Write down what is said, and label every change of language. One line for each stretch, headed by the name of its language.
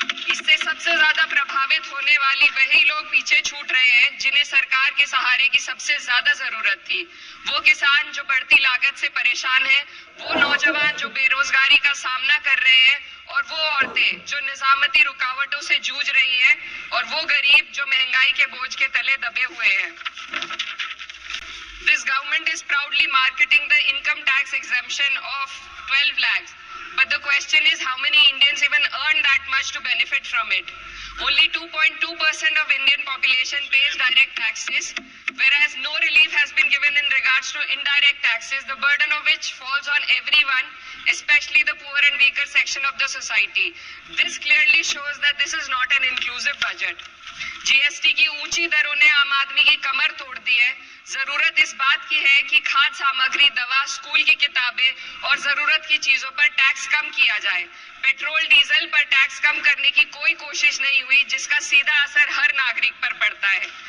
Hindi: इससे सबसे ज्यादा प्रभावित होने वाली वही लोग पीछे छूट रहे हैं जिन्हें सरकार के सहारे की सबसे ज्यादा जरूरत थी। वो किसान जो बढ़ती लागत से परेशान है, वो नौजवान जो बेरोजगारी का सामना कर रहे हैं और वो औरतें जो निजामती रुकावटों से जूझ रही हैं और वो गरीब जो महंगाई के बोझ के तले दबे हुए हैं।
English: This government is proudly marketing the income tax exemption of 12 lakhs. But the question is, how many Indians even earn that much to benefit from it? Only 2.2% of Indian population pays direct taxes, whereas no relief has been given in regards to indirect taxes, the burden of which falls on everyone, especially the poor and weaker section of the society. This clearly shows that this is not an inclusive budget.
Hindi: GST की ऊंची दरों ने आम आदमी की कमर तोड़ दी है। जरूरत इस बात की है कि खाद्य सामग्री, दवा, स्कूल की किताबें और जरूरत की चीजों पर टैक्स कम किया जाए। पेट्रोल, डीजल पर टैक्स कम करने की कोई कोशिश नहीं हुई, जिसका सीधा असर हर नागरिक पर पड़ता है।